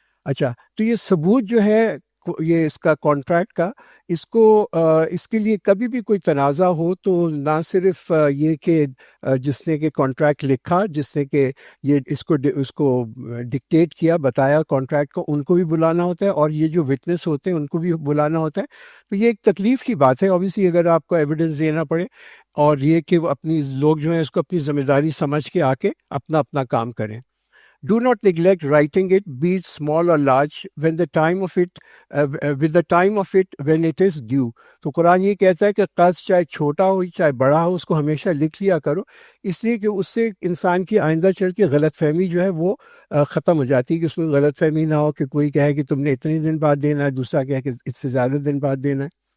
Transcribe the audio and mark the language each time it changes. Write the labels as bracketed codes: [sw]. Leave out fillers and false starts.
[ur] اچھا، تو یہ ثبوت جو ہے یہ اس کا کانٹریکٹ کا، اس کے لیے کبھی بھی کوئی تنازع ہو تو نہ صرف یہ کہ جس نے کہ کانٹریکٹ لکھا، جس نے کہ یہ اس کو ڈکٹیٹ کیا، بتایا کانٹریکٹ کو، ان کو بھی بلانا ہوتا ہے، اور یہ جو وٹنس ہوتے ہیں ان کو بھی بلانا ہوتا ہے. تو یہ ایک تکلیف کی بات ہے اوبیسلی، اگر آپ کو ایویڈنس دینا پڑے، اور یہ کہ اپنی لوگ جو ہیں اس کو اپنی ذمہ داری سمجھ کے آ کے اپنا کام کریں. [en] Do not neglect writing it, be it small or large, when the time of it, with the time of it when it is due. [ur] تو قرآن یہ کہتا ہے کہ قرض چاہے چھوٹا ہو چاہے بڑا ہو، اس کو ہمیشہ لکھ لیا کرو، اس لیے کہ اس سے انسان کی آئندہ چل کے غلط فہمی جو ہے وہ ختم ہو جاتی ہے، کہ اس میں غلط فہمی نہ ہو کہ کوئی کہے کہ تم نے اتنے دن بعد دینا ہے، دوسرا کہے کہ اس سے زیادہ دن بعد دینا ہے.